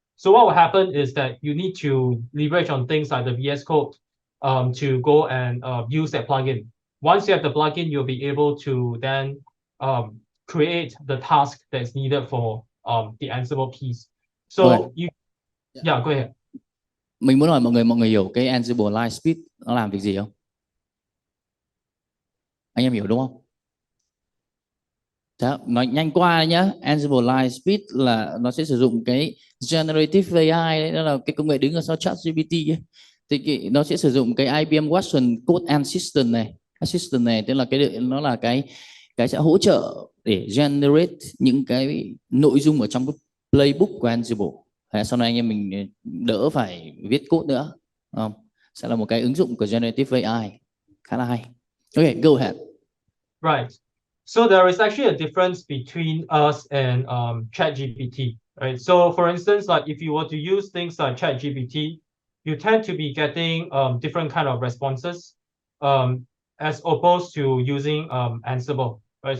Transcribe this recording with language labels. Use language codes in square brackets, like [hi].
[en] So what will happen is that you need to leverage on things like the VS Code to go and use that plugin. Once you have the plugin, you'll be able to then create the task that's needed for the Ansible piece. Okay. So yeah, go ahead. [vi] Mình muốn hỏi mọi người hiểu cái Ansible Lightspeed nó làm việc gì không? Anh em hiểu đúng không? Đó, nói nhanh qua nhé. Ansible Lightspeed là nó sẽ sử dụng cái generative AI đấy, đó là cái công nghệ đứng ở sau ChatGPT ấy. Thì nó sẽ sử dụng cái IBM Watson Code Assistant này, tức là nó là cái sẽ hỗ trợ để generate những cái nội dung ở trong cái playbook của Ansible. Sau này anh em mình đỡ phải viết code nữa, không? Sẽ là một cái ứng dụng của generative AI khá là hay. [en] Okay, go ahead. Right. So there is actually a difference between us and ChatGPT, right? So for instance, like if you were to use things like ChatGPT, you tend to be getting different kind of responses as opposed to using Ansible, right?